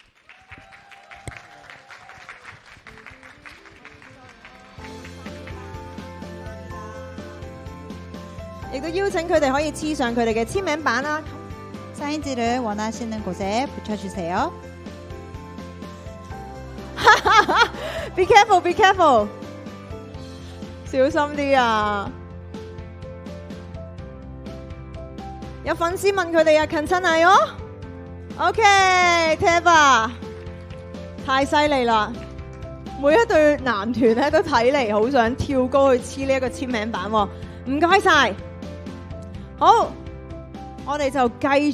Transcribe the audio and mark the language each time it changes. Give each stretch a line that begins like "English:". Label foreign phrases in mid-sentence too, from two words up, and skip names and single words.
Cantonese: 亦都邀請佢哋可以黐上佢哋嘅簽名版啦。
Korean: 사인지를 원하시는 곳에 붙여주세요.
English: Be careful, be careful，
Cantonese: 小心啲啊！有粉絲問佢哋啊，近親係哦。OK，Teva，太犀利啦！每一對男團咧都睇嚟好想跳高去黐呢一個簽名版喎。唔該晒，好，我哋就繼續。